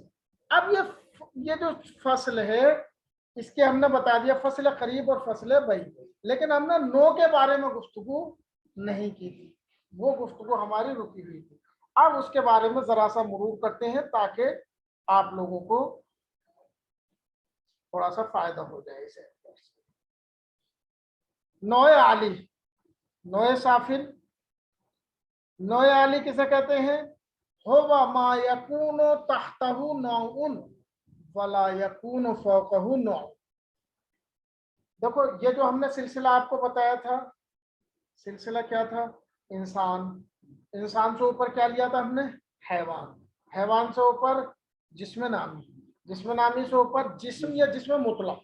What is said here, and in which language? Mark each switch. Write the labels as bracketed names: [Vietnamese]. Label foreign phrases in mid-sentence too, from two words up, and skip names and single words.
[Urdu] اب یہ جو فصل ہے اس کے ہم نے بتا دیا فصل قریب اور فصل بعید، لیکن ہم نے نوع کے بارے میں گفتگو نہیں کی تھی، وہ گفتگو ہماری رکی ہوئی تھی. اب اس کے بارے میں ذرا سا مرور کرتے ہیں تاکہ آپ لوگوں کو تھوڑا سا فائدہ ہو جائے اسے. نوع عالی، نوع سافل. نوع عالی کسے کہتے ہیں؟ [Arabic] ہوا ما یکون تحتہ نوع ولا یکون فوقہ نوع. [Urdu] دیکھو یہ جو ہم نے سلسلہ آپ کو بتایا تھا، سلسلہ کیا تھا؟ انسان، انسان سے اوپر کیا لیا تھا ہم نے؟ حیوان، حیوان سے اوپر جسم نامی، جسم نامی سے اوپر جسم یا جسم مطلق.